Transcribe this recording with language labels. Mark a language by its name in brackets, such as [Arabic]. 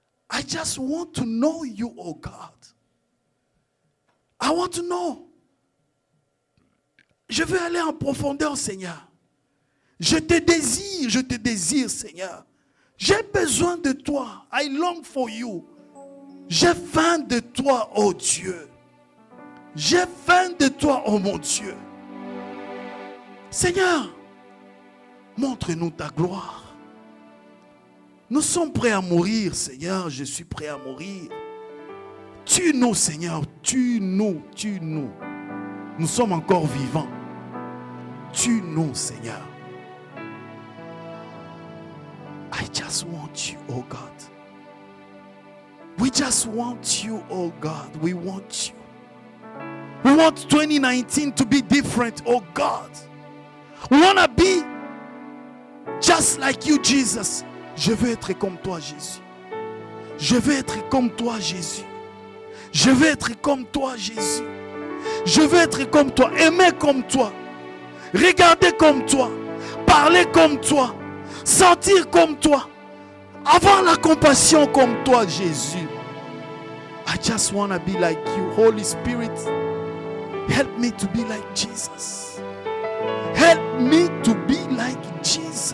[English] I just want to know you, oh God. I want to know. [French] Je veux aller en profondeur, Seigneur. Je te désire, Seigneur. J'ai besoin de toi. [English] I long for you. [French] J'ai faim de toi, oh Dieu. J'ai faim de toi, oh mon Dieu. Seigneur, montre-nous ta gloire. Nous sommes prêts à mourir, Seigneur. Je suis prêt à mourir. Tue-nous, Seigneur. Tue-nous, tue-nous. Nous sommes encore vivants. Tue-nous, Seigneur. [English] I just want you, oh God. We just want you, oh God. We want you. We want 2019 to be different, oh God. We want to be just like you, Jesus. [French] Je veux être comme toi, Jésus. Je veux être comme toi, Jésus. Je veux être comme toi, Jésus. Je veux être comme toi, aimer comme toi, regarder comme toi, parler comme toi, sentir comme toi, avoir la compassion comme toi, Jésus. [English] I just want to be like you, Holy Spirit. Help me to be like Jesus. Help me to be like Jesus.